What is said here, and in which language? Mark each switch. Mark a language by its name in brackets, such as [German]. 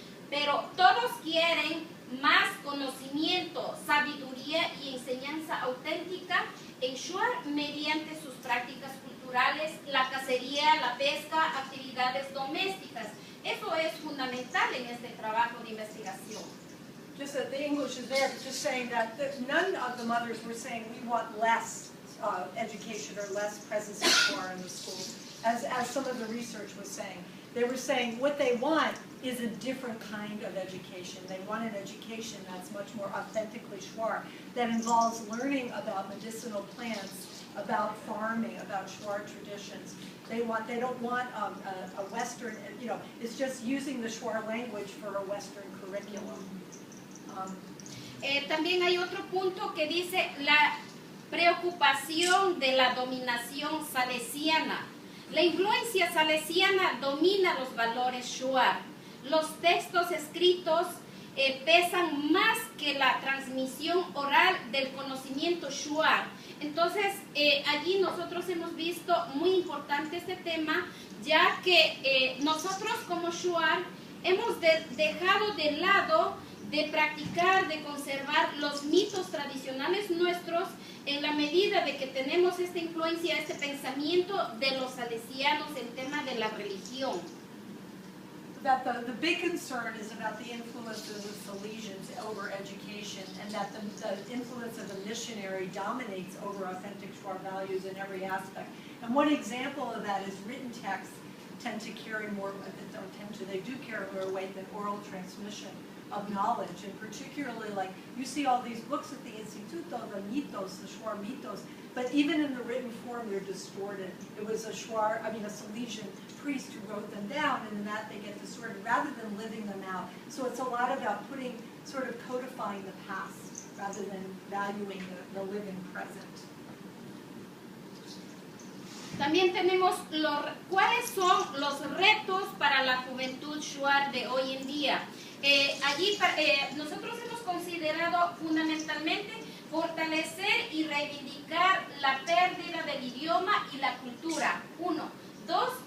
[Spanish] Pero todos quieren más conocimiento, sabiduría y enseñanza auténtica en Shuar mediante sus prácticas culturales, la cacería, la pesca, actividades domésticas. Eso es fundamental en este trabajo de investigación. [English] Just that the English is there, but just saying that none of the mothers were saying we want less education or less presence of Shuar in the school, as some of the research was saying. They were saying what they want is a different kind of education. They want an education that's much more authentically Shuar, that involves learning about medicinal plants, about farming, about Shuar traditions. They don't want a Western, it's just using the Shuar language for a Western curriculum. [Spanish] También hay otro punto que dice la preocupación de la dominación salesiana. La influencia salesiana domina los valores Shuar. Los textos escritos pesan más que la transmisión oral del conocimiento Shuar. Entonces, allí nosotros hemos visto muy importante este tema, ya que nosotros como Shuar hemos dejado de lado de practicar, de conservar los mitos tradicionales nuestros en la medida de que tenemos esta influencia, este pensamiento de los salesianos en tema de la religión. [English] That the big concern is about the influence of the Salesians over education, and that the influence of the missionary dominates over authentic Shuar values in every aspect. And one example of that is written texts tend to carry more, they do carry more weight than oral transmission of knowledge, and particularly like you see all these books at the Instituto, the mitos, the Shuar mitos, but even in the written form they're distorted. It was a Salesian priest who wrote them down, and in that they get distorted rather than living them out. So it's a lot about sort of codifying the past rather than valuing the living present. [Spanish] También tenemos cuáles son los retos para la juventud Shuar de hoy en día. Allí nosotros hemos considerado fundamentalmente fortalecer y reivindicar la pérdida del idioma y la cultura. 1. 2.